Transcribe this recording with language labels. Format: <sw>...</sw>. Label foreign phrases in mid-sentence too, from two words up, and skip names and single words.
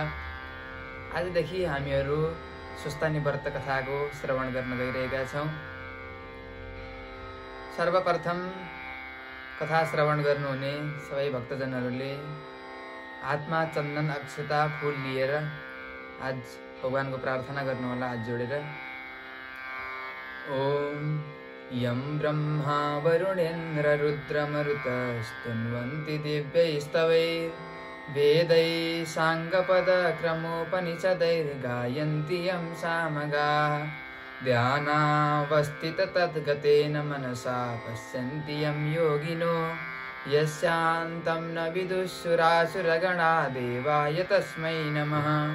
<ne>आजदेखि हामीहरू स्वस्तानी व्रत कथाको श्रवण गर्न गइरहेका छौँ। सर्वप्रथम कथा श्रवण गर्नुहुने सबै भक्तजनहरूले हातमा चन्दन अक्षता फूल लिएर आज भगवानको प्रार्थना गर्नुहोला हात जोडेर।</ne> <sa>ओम यं ब्रह्मा वरुणेन्द्र रुद्रमरुतस्तुन्वन्ति दिव्यैस्तवैः वेदैः साङ्गपदक्रमोपनिषदैर्गायन्ति यं सामगाः ध्यानावस्थिततद्गतेन मनसा पश्यन्ति यं योगिनो यस्यान्तं न विदुःसुरासुरगणा देवाय तस्मै नमः।</sa>